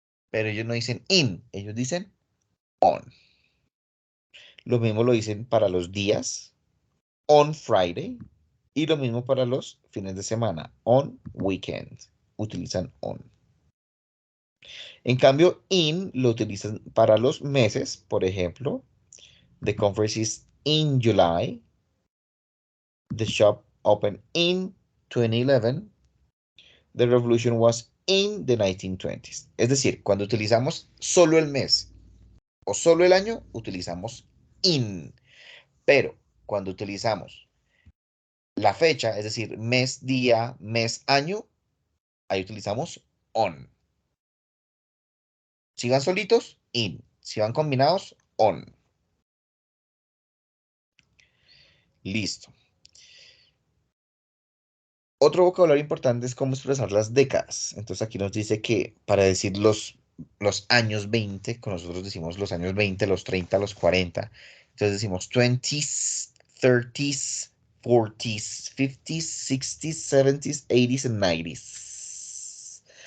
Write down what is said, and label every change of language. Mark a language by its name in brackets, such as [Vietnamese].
[Spanish] Pero ellos no dicen in, ellos dicen on. Lo mismo lo dicen para los días, [English] on Friday. [Spanish] Y lo mismo para los fines de semana, [English] on weekend. [Spanish] Utilizan on. En cambio, in lo utilizan para los meses, por ejemplo. [English] The conference is in July. The shop opened in 2011. The revolution was in the 1920s. [Spanish] Es decir, cuando utilizamos solo el mes o solo el año, utilizamos in. Pero cuando utilizamos la fecha, es decir, mes, día, mes, año, ahí utilizamos on. Si van solitos, in. Si van combinados, on. Listo. Otro vocabulario importante es cómo expresar las décadas. Entonces aquí nos dice que para decir los años 20, con nosotros decimos los años 20, los 30, los 40. Entonces decimos 20s, 30s, 40s, 50s, 60s, 70s, 80s and 90s.